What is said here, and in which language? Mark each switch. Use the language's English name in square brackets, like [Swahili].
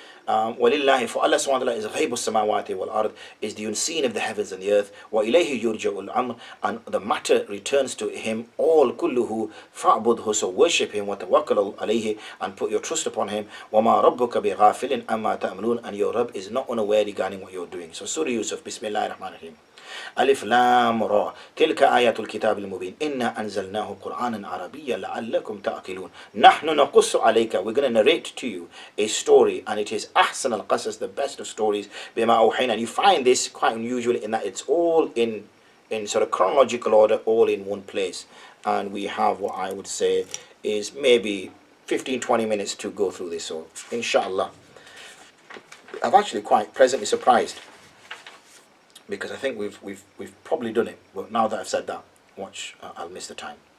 [English] وَلِلَّهِ For Allah subhanahu wa ta'ala is [Arabic] غَيْبُ السَّمَاوَاتِ وَالْأَرْضِ, [English] is the unseen of the heavens and the earth. [Arabic] وَإِلَيْهِ يُرْجَعُ الْأَمْرِ, [English] and the matter returns to him all [Arabic] كُلُّهُ فَاعْبُدْهُ, [English] so worship him, [Arabic] وَتَوَكَّلُ عَلَيْهِ, [English] and put your trust upon him. [Arabic] وَمَا رَبُّكَ بِغَافِلٍ أَمَّا تَأْمَلُونَ, [English] and your Rabb is not unaware regarding what you're doing. So Surah Yusuf, Bismillah ar-Rahman ar-Rahim. [Arabic] ألف لام را تلك آيات الكتاب المبين إنا أنزلناه قرآنا عربيا لعلكم تعقلون نحن نقص عليك, [English] we're going to narrate to you a story, and it is [Arabic] أحسن القصص, [English] the best of stories, [Arabic] بما أوحينا. [English] And you find this quite unusual in that it's all in sort of chronological order, all in one place, and we have what I would say is maybe 15-20 minutes to go through this. So Insha Allah, I'm actually quite pleasantly surprised, because I think we've probably done it, but now that I've said that, watch, I'll miss the time.